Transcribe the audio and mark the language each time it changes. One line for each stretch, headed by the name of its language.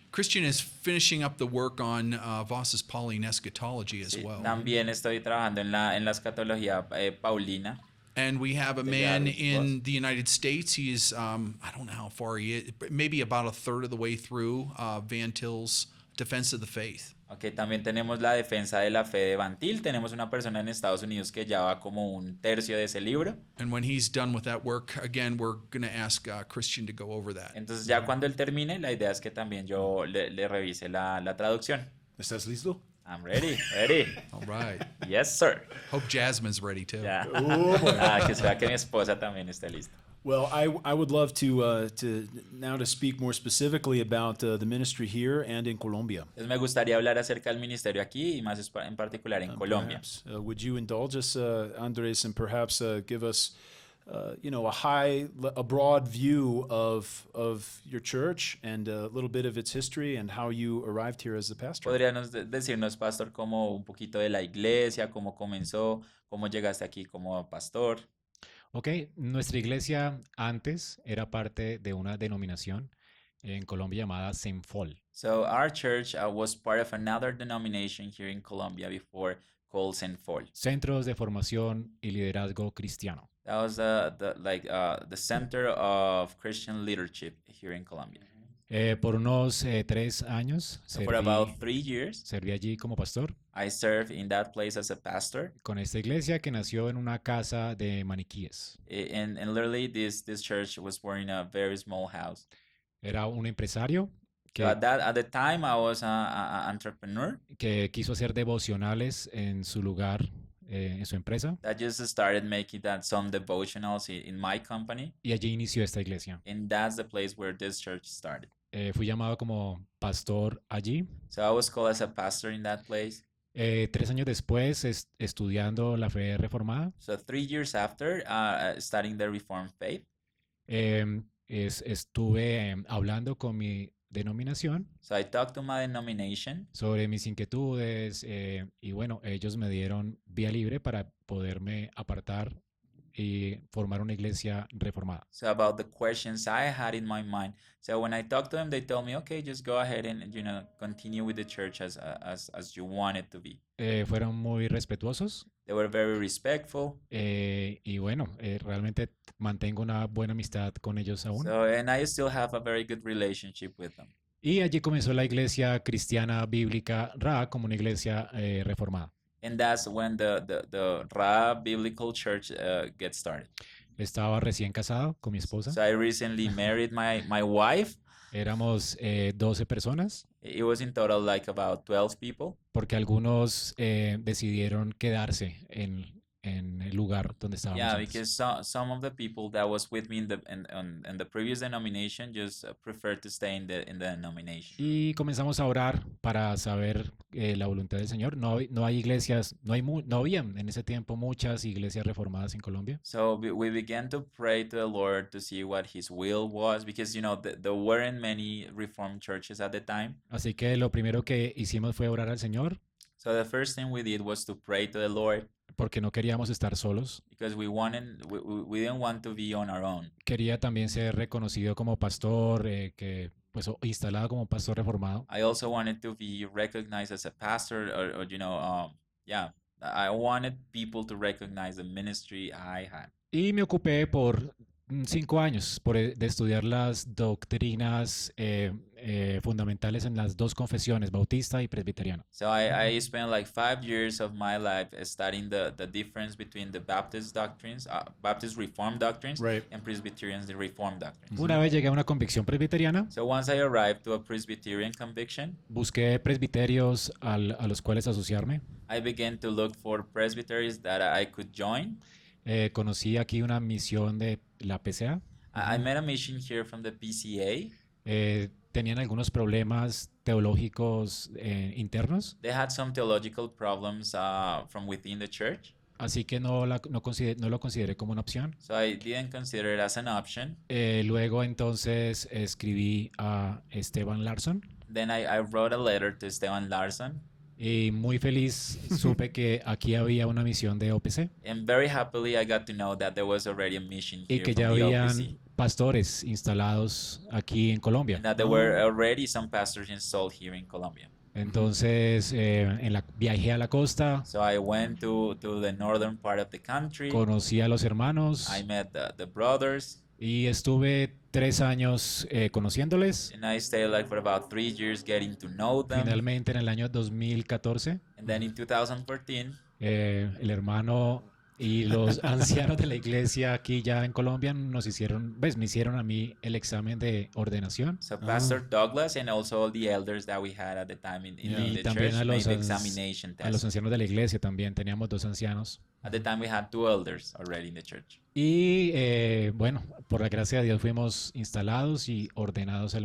English: Christian is finishing up the work on Voss's Pauline eschatology as
Spanish: sí,
English: well.
Spanish: también estoy trabajando en la escatología paulina.
English: And we have a man in the United States. He's, I don't know how far he is, but maybe about a third of the way through Van Til's Defense of the Faith.
Spanish: Ok, también tenemos la defensa de la fe de Van Til. Tenemos una persona en Estados Unidos que ya va como un tercio de ese libro.
English: And when he's done with that work, again, we're going to ask Christian to go over that.
Spanish: Entonces ya cuando él termine, la idea es que también yo le revise la traducción. ¿Estás listo?
English: I'm ready, ready. All right. Yes, sir. Hope Jasmine's ready too.
Spanish: Ya.
English: Oh, boy.
Spanish: Que espera que mi esposa también esté lista.
English: Well, I would love to now to speak more specifically about the ministry here and in Colombia.
Spanish: Entonces me gustaría hablar acerca del ministerio aquí y más en particular en Colombia.
English: Perhaps, would you indulge us, Andrés, and perhaps give us, a broad view of your church and a little bit of its history and how you arrived here as the pastor?
Spanish: ¿Podríamos decirnos, pastor, como un poquito de la iglesia, cómo comenzó, cómo llegaste aquí como pastor? Ok, nuestra iglesia antes era parte de una denominación en Colombia llamada Senfol.
English: So our church was part of another denomination here in Colombia before called Senfol.
Spanish: Centros de Formación y Liderazgo Cristiano.
English: That was the center of Christian leadership here in Colombia.
Spanish: Por unos 3 años
English: So for about 3 years,
Spanish: serví allí como pastor
English: I served in that place as a pastor.
Spanish: con esta iglesia que nació en una casa de maniquíes.
English: And literally this church was born in a very small house.
Spanish: Era un empresario
English: So at the time I was an entrepreneur
Spanish: que quiso hacer devocionales en su lugar, en su empresa,
English: that just started making some devotionals in my company.
Spanish: y allí inició esta iglesia.
English: And that's the place where this church started.
Spanish: Fui llamado como pastor allí.
English: So I was called as a pastor in that place.
Spanish: 3 años después, estudiando la fe reformada,
English: So 3 years after studying the Reformed faith,
Spanish: estuve hablando con mi denominación
English: so I talked to my denomination.
Spanish: sobre mis inquietudes y bueno, ellos me dieron vía libre para poderme apartar y formar una iglesia reformada.
English: So about the questions I had in my mind. So when I talked to them, they told me, okay, just go ahead and continue with the church as you want it to be.
Spanish: Fueron muy respetuosos
English: They were very respectful.
Spanish: y bueno, realmente mantengo una buena amistad con ellos aún.
English: So and I still have a very good relationship with them.
Spanish: Y allí comenzó la Iglesia Cristiana Bíblica Raah como una iglesia reformada.
English: And that's when the Raah Biblical Church gets started.
Spanish: Estaba recién casado con mi esposa.
English: So I recently married my wife.
Spanish: Éramos 12 personas
English: It was in total like about 12 people.
Spanish: porque algunos decidieron quedarse en el lugar donde estábamos
English: Yeah,
Spanish: antes.
English: because some of the people that was with me in the previous denomination just preferred to stay in the denomination.
Spanish: Y comenzamos a orar para saber la voluntad del Señor. No hay iglesias, no habían en ese tiempo muchas iglesias reformadas en Colombia.
English: So we began to pray to the Lord to see what His will was, because there weren't many Reformed churches at the time.
Spanish: Así que lo primero que hicimos fue orar al Señor
English: So the first thing we did was to pray to the Lord,
Spanish: porque no queríamos estar solos.
English: because we didn't want to be on our own.
Spanish: Quería también ser reconocido como pastor, pues instalado como pastor reformado.
English: I also wanted to be recognized as a pastor, or I wanted people to recognize the ministry I had.
Spanish: Y me ocupé por 5 años de estudiar las doctrinas fundamentales en las 2 confesiones, bautista y presbiteriana.
English: So I spent like 5 years of my life studying the difference between the Baptist doctrines, Baptist Reformed doctrines, Right. and Presbyterians, the Reformed doctrines.
Spanish: Una vez llegué a una convicción presbiteriana,
English: So once I arrived to a Presbyterian conviction,
Spanish: busqué presbiterios a los cuales asociarme.
English: I began to look for presbyteries that I could join.
Spanish: Conocí aquí una misión de la PCA.
English: I met a mission here from the PCA.
Spanish: Tenían algunos problemas teológicos internos.
English: They had some theological problems from within the church.
Spanish: así que no lo consideré como una opción.
English: So I didn't consider it as an option.
Spanish: Luego entonces escribí a Esteban Larson
English: Then I wrote a letter to Esteban Larson.
Spanish: y muy feliz supe que aquí había una misión de OPC
English: And very happily I got to know that there was already a mission
Spanish: y
English: here
Spanish: que
English: from
Spanish: ya
English: the
Spanish: habían
English: OPC.
Spanish: pastores instalados aquí en Colombia.
English: And that there were already some pastors installed here in Colombia.
Spanish: Entonces viajé a la costa,
English: So I went to the northern part of the country.
Spanish: conocí a los hermanos
English: I met the brothers.
Spanish: y estuve 3 años conociéndoles.
English: And I stayed like for about 3 years getting to know them.
Spanish: Finalmente en el año 2014
English: And then in 2014,
Spanish: el hermano y los ancianos de la iglesia aquí ya en Colombia me hicieron a mí el examen de ordenación.
English: so Pastor Douglas and also all the elders that we had at the time in
Spanish: Y
English: the
Spanish: también
English: church made the examination
Spanish: a los
English: test.
Spanish: ancianos de la iglesia también, teníamos 2 ancianos.
English: At the time we had 2 elders already in the church.
Spanish: Y bueno, por la gracia de Dios fuimos instalados y ordenados al